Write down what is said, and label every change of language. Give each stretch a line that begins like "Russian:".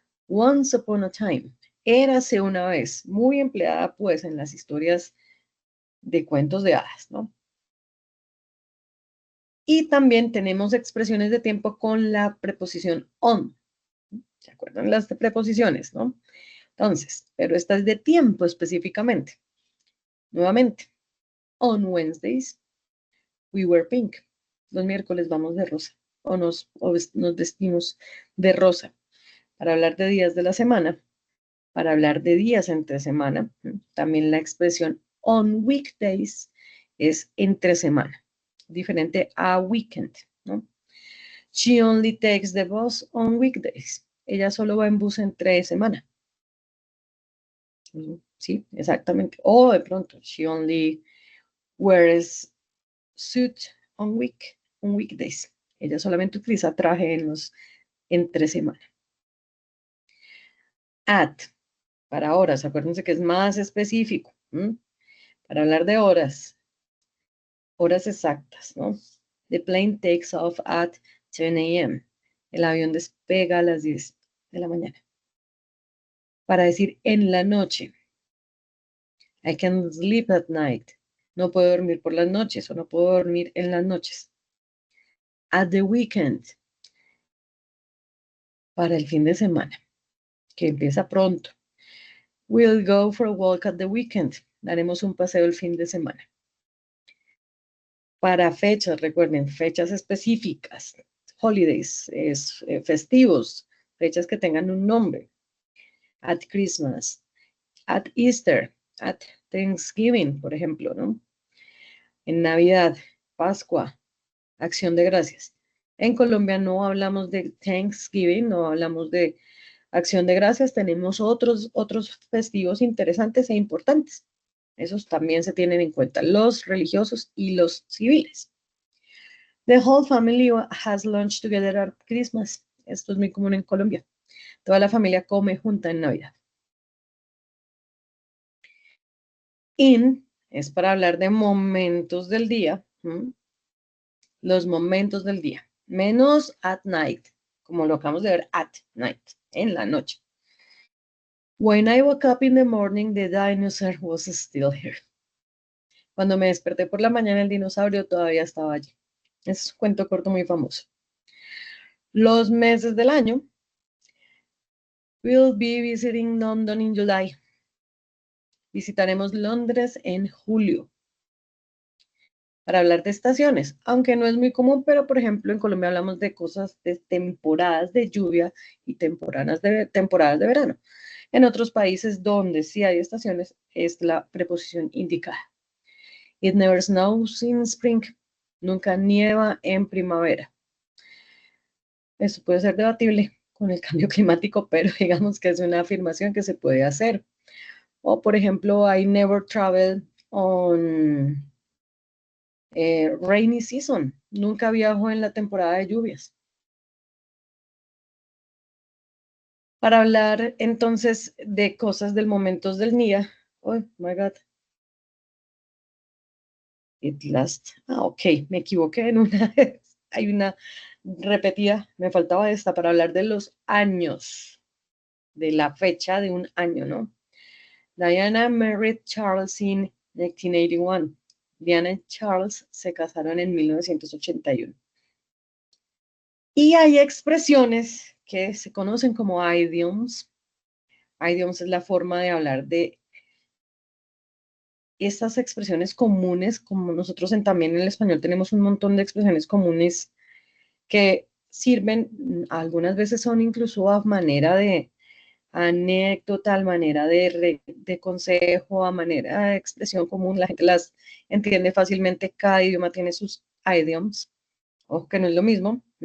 English: Once upon a time,
Spanish: érase una vez, muy empleada pues en las historias de cuentos de hadas, ¿no? Y también tenemos expresiones de tiempo con la preposición on. ¿Se acuerdan las de preposiciones, no? Entonces, pero esta es de tiempo específicamente. Nuevamente,
English: on Wednesdays, we wear pink.
Spanish: Los miércoles vamos de rosa o nos vestimos de rosa para hablar de días de la semana. Para hablar de días entre semana, también la expresión
English: on weekdays
Spanish: es entre semana, diferente a weekend, ¿no?
English: She only takes the bus on weekdays.
Spanish: Ella solo va en bus entre semana. Sí, exactamente. O de pronto,
English: she only wears suit on weekdays.
Spanish: Ella solamente utiliza traje en los entre semana. At, para horas, acuérdense que es más específico. Para hablar de horas exactas, ¿no?
English: The plane takes off at 10 a.m.
Spanish: El avión despega a las 10 de la mañana. Para decir en la noche.
English: I can sleep at night.
Spanish: No puedo dormir por las noches o no puedo dormir en las noches.
English: At the weekend.
Spanish: Para el fin de semana, que empieza pronto.
English: We'll go for a walk at the weekend.
Spanish: Daremos un paseo el fin de semana. Para fechas, recuerden, fechas específicas. Holidays, festivos, fechas que tengan un nombre.
English: At Christmas, at Easter, at Thanksgiving,
Spanish: por ejemplo, ¿no? En Navidad, Pascua, Acción de Gracias. En Colombia no hablamos de Thanksgiving, no hablamos de Acción de Gracias, tenemos otros festivos interesantes e importantes. Esos también se tienen en cuenta, los religiosos y los civiles.
English: The whole family has lunch together at Christmas.
Spanish: Esto es muy común en Colombia. Toda la familia come junta en Navidad. In es para hablar de momentos del día. Los momentos del día. Menos
English: at night,
Spanish: como lo acabamos de ver, at night, en la noche.
English: When I woke up in the morning, the dinosaur was still here.
Spanish: Cuando me desperté por la mañana, el dinosaurio todavía estaba allí. Es un cuento corto muy famoso. Los meses del año.
English: We'll be visiting London in July.
Spanish: Visitaremos Londres en julio. Para hablar de estaciones, aunque no es muy común, pero por ejemplo en Colombia hablamos de cosas de temporadas de lluvia y temporadas de verano. En otros países donde sí hay estaciones es la preposición indicada.
English: It never snows in spring.
Spanish: Nunca nieva en primavera. Eso puede ser debatible con el cambio climático, pero digamos que es una afirmación que se puede hacer. O por ejemplo,
English: I never travel on rainy season.
Spanish: Nunca viajo en la temporada de lluvias. Para hablar entonces de cosas del momentos del día.
English: Oh my God. It last.
Spanish: Ok, me equivoqué en una. Hay una repetida, me faltaba esta para hablar de los años, de la fecha de un año, ¿no?
English: Diana married Charles in 1981.
Spanish: Diana y Charles se casaron en 1981. Y hay expresiones que se conocen como idioms. Idioms es la forma de hablar de estas expresiones comunes, como nosotros también en el español tenemos un montón de expresiones comunes que sirven, algunas veces son incluso a manera de anécdota, a manera de consejo, a manera de expresión común, la gente las entiende fácilmente, cada idioma tiene sus idioms, ojo que no es lo mismo.